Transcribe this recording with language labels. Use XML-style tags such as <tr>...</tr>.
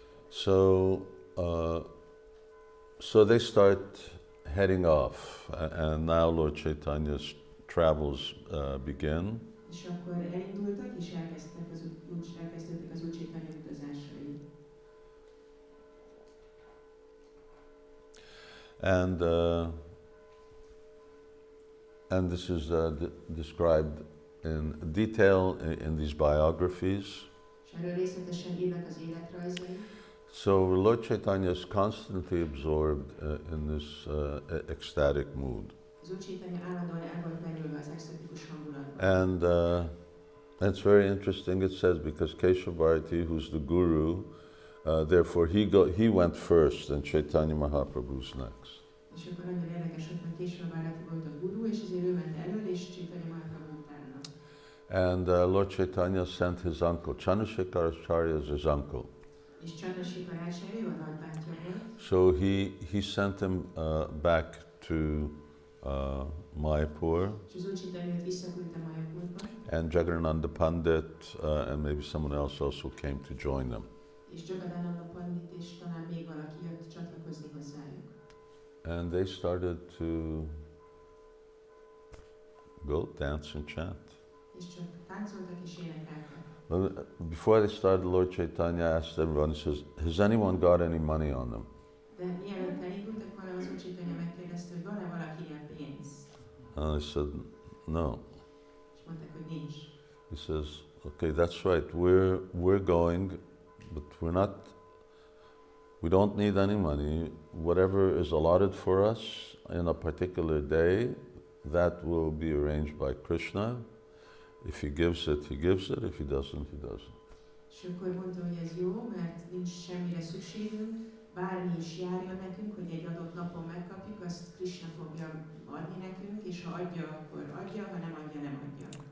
<en>So, so they start heading off, and now Lord Chaitanya's travels begin.</en> <hu>És akkor elindultak, és elkezdődtek az Úr Caitanya utazásai.</hu> <en>And this is described in detail in these biographies.</en> <hu>És erről részletesen írnak az életrajzai.</hu> <en>So Lord Caitanya is constantly absorbed in this ecstatic mood.</en> <hu>Az Úr Caitanya állandóan el volt merülve az extatikus hangulatban.</hu> <en>And it's very interesting, it says, because Keshavarti, who's the guru, therefore he went first and Chaitanya Mahaprabhu's next.</en> <hu>És akkor nagyon érdekes, hogy Keshavarti volt a guru, és ezért ő ment elől, és Chaitanya Mahaprabhu utána.</hu> <en>And Lord Chaitanya sent his uncle, Chandrasekharacharya is his uncle.</en> <hu>És Chandrasekharacharya ő a nagybátyja volt.</hu> <en>So he sent him back to Mayapur,</en> <hu>És az Úr Caitanya őt visszaküldte Mayapurba.</hu> <en>and Jagadananda Pandit and maybe someone else also came to join them.</en> <hu>És Jagadananda Pandit és talán még valaki jött csatlakozni hozzájuk.</hu> <en>And they started to go dance and chant.</en> <hu>És csak táncoltak és énekeltek.</hu> <en>But before they started, Lord Chaitanya asked everyone, he says, has anyone got any money on them?</en> <hu>De mielőtt elindultak volna, az Úr Caitanya megkérdezte, hogy van-e valakinél pénz?</hu> <en>And they said, no.</en> <hu>És mondták, hogy nincs.</hu> <en>He says, okay, that's right, we're going, but we don't need any money. Whatever is allotted for us in a particular day, that will be arranged by Krishna. If he gives it, he gives it. If he doesn't, he doesn't.</en> <hu>És akkor mondta, hogy ez jó, mert nincs semmire szükségünk, bármi is járjon nekünk, hogy egy adott napon megkapjuk, azt Krishna fogja adni nekünk, és ha adja, akkor adja, ha nem adja, nem adja.</hu>